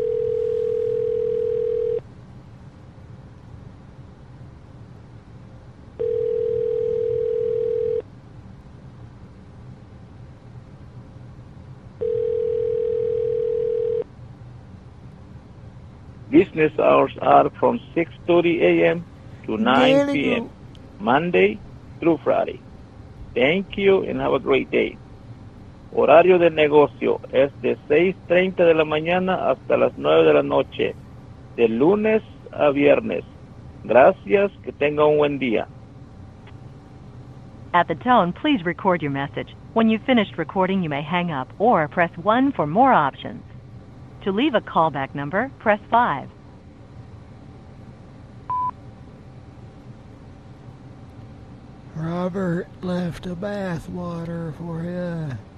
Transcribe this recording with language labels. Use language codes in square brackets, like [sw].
[en] Hello? Business hours are from 6:30 a.m. to 9 p.m. Monday through Friday. Thank you and have a great day. [es] Horario de negocio es de 6:30 de la mañana hasta las 9 de la noche, de lunes a viernes. Gracias, que tenga un buen día. [en] At the tone, please record your message. When you've finished recording, you may hang up or press 1 for more options. To leave a callback number, press 5. Robert left a bath water for you.